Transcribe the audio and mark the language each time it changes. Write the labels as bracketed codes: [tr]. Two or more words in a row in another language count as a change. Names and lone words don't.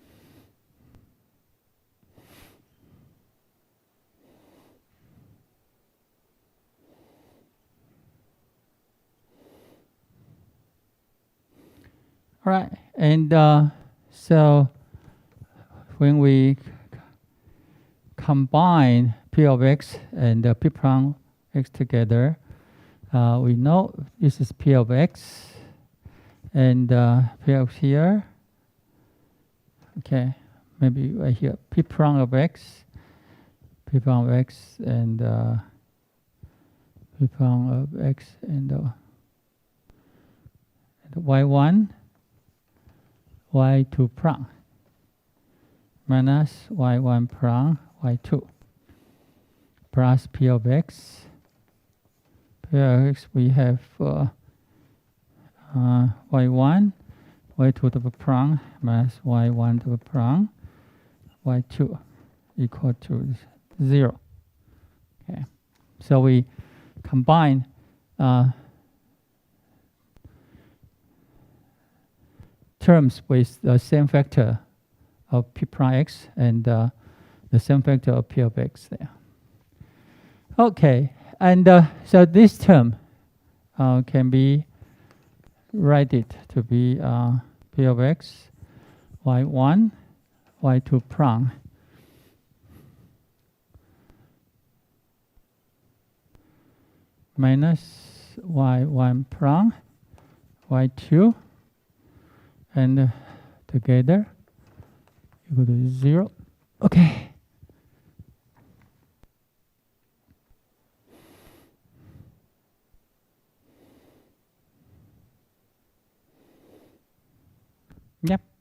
[en] All right, and so when we combine P of x and P prime x together, we know this is P of x and P of here. Okay, maybe right here, P prime of x, P prime of x, and P prime of x and y1, y2 prime minus y1 prime, y2 plus P of x. P of x we have y1, y2 to the prime minus y1 to the prime, y2 equal to 0. Okay, so we combine terms with the same factor of P prime x and the same factor of P of x there. Okay, and so this term can be written to be P of x, y1, y2 prime minus y1 prime, y2, and together equal to 0. Okay. Yep.